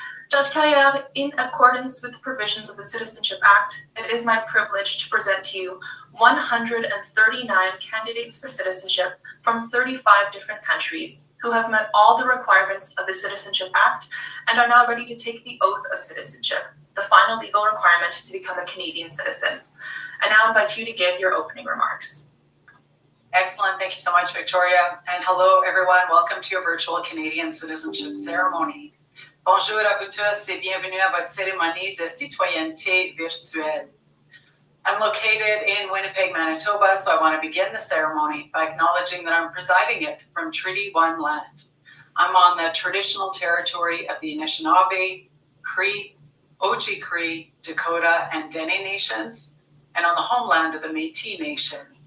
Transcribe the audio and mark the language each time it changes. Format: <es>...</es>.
<en>Judge Carrière, in accordance with the provisions of the Citizenship Act, it is my privilege to present to you 139 candidates for citizenship from 35 different countries who have met all the requirements of the Citizenship Act and are now ready to take the oath of citizenship, the final legal requirement to become a Canadian citizen. I now invite you to give your opening remarks. Excellent. Thank you so much, Victoria. And hello, everyone. Welcome to your virtual Canadian citizenship ceremony.</en> <fr>Bonjour à vous tous et bienvenue à votre cérémonie de citoyenneté virtuelle.</fr> <en>I'm located in Winnipeg, Manitoba, so I want to begin the ceremony by acknowledging that I'm presiding it from Treaty 1 land. I'm on the traditional territory of the Anishinaabe, Cree, Oji-Cree, Dakota, and Dene nations, and on the homeland of the Métis Nation.</en>